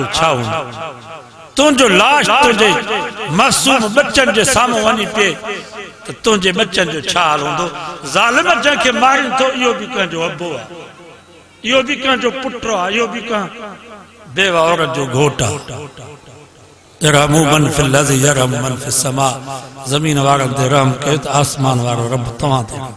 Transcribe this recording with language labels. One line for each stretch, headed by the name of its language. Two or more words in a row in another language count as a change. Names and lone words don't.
Sindhi: छा हूंदो तुंहिंजो लाश तुंहिंजे मासूम बच्चन जे साम्हूं वञी पए त तुंहिंजे बच्चन जो छा हाल हूंदो ज़ालिम जंहिंखे मारी थो इहो बि कंहिंजो अबो आहे इहो बि कंहिंजो पुटु आहे इहो बि कंहिं बेवा औरत जो घोट आहे
Arabic: ارحموا من في الأرض يرحم من في السماء
Sindhi: ज़मीन वारनि ते रहम कयो त आसमान वारो रब तव्हां ते